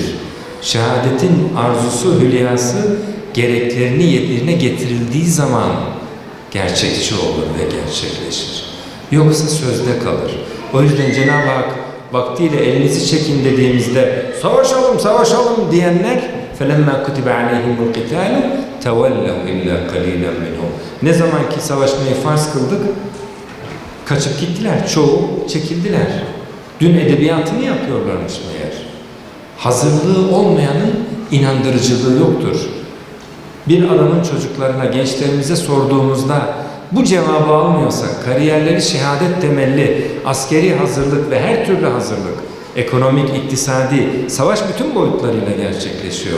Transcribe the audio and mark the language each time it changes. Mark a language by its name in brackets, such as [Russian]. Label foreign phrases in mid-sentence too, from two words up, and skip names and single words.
[Turkish] Şehadetin arzusu, hülyası gereklerini yerine getirildiği zaman gerçekçi olur ve gerçekleşir. Yoksa sözde kalır. O yüzden Cenab-ı Hak vaktiyle elinizi çekin dediğimizde savaşalım, savaşalım diyenler [Arabic] فَلَمَّا كُتِبَ عَلَيْهِمُ الْقِتَالُ تَوَلَّوْا إِلَّا قَلِيلًا مِنْهُمْ [Turkish] Ne zaman ki savaşmayı farz kıldık, kaçıp gittiler, çoğu çekildiler. Dün edebiyatını yapıyorlarmış meğer. Hazırlığı olmayanın inandırıcılığı yoktur. Bir adamın çocuklarına, gençlerimize sorduğumuzda bu cevabı almıyorsak, kariyerleri şehadet temelli, askeri hazırlık ve her türlü hazırlık, ekonomik, iktisadi, savaş bütün boyutlarıyla gerçekleşiyor.